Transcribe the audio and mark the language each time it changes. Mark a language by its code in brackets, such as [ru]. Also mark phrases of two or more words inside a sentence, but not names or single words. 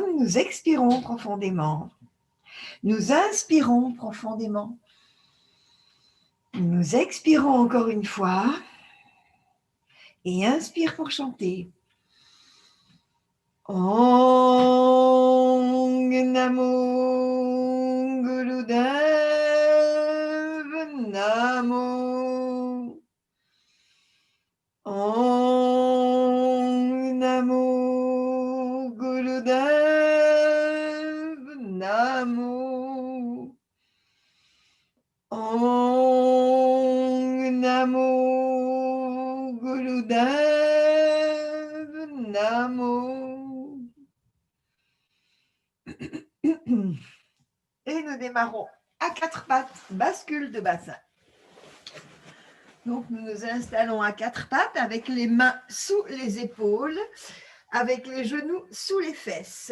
[fr] Nous expirons profondément. Nous inspirons profondément. Nous expirons encore une fois. Et inspire pour chanter. [pa] ਓਂਗ ਨਮੋ ਗੁਰਦੇਵ ਨਮੋ. ਓਂਗ ਨਮੋ ਗੁਰਦੇਵ ਨਮੋ. ਓਂਗ ਨਮੋ ਗੁਰਦੇਵ ਨਮੋ. [fr] Et nous démarrons à quatre pattes, bascule de bassin. Donc, nous nous installons à quatre pattes avec les mains sous les épaules, avec les genoux sous les fesses.